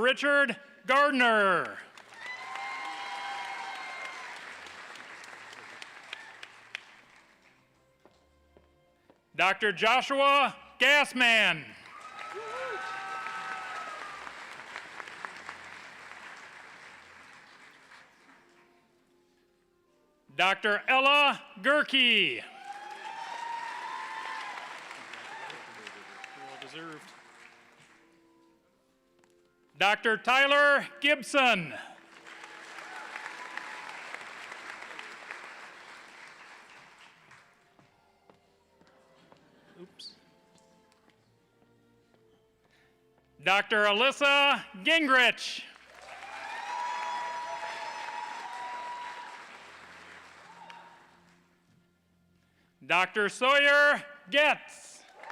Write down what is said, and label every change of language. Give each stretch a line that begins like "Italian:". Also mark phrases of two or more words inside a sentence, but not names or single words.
English: Richard Gardner. Dr. Joshua Gassman. Dr. Ella Gerke. Well deserved. Dr. Tyler Gibson. Oops. Dr. Alyssa Gingrich. Dr. Sawyer Getz.